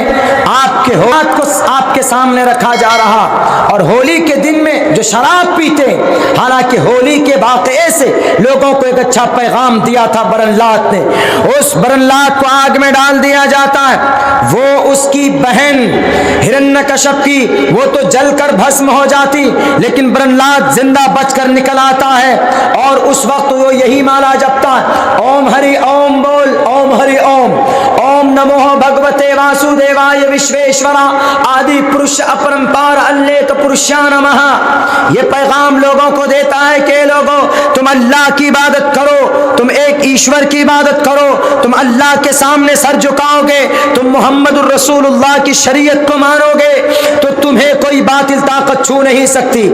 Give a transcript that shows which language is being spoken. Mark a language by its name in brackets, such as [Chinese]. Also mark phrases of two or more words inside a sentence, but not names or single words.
[Urdu] آپ کے ہاتھ کو آپ کے سامنے رکھا جا رہا، اور ہولی کے دن میں جو شراب پیتے، حالانکہ ہولی کے واقعے سے لوگوں کو ایک اچھا پیغام دیا تھا برلات نے، اس برلات کو آگ میں ڈال دیا جاتا ہے۔ وہ اس کی بہن ہرنیاکشپ کی، وہ تو جل کر بھسم ہو جاتی، لیکن برلات زندہ بچ کر نکل آتا ہے، اور اس وقت وہ یہی مالا جپتا ہے، [Sanskrit] ॐ हरि ॐ बोल, ॐ हरि ॐ, ॐ नमो भगवते वासुदेवाय विश्वेश्वरा आदि पुरुष अपरम्पार अलेख पुरुषा नमः. [Urdu] یہ پیغام لوگوں کو دیتا ہے کہ لوگوں، تم اللہ کی عبادت کرو، تم ایک ایشور کی عبادت کرو، تم اللہ کے سامنے سر جھکاؤ گے، تم [Arabic] محمد الرسول اللہ [Urdu] کی شریعت کو مانو گے تو تمہیں کوئی باطل طاقت چھو نہیں سکتی۔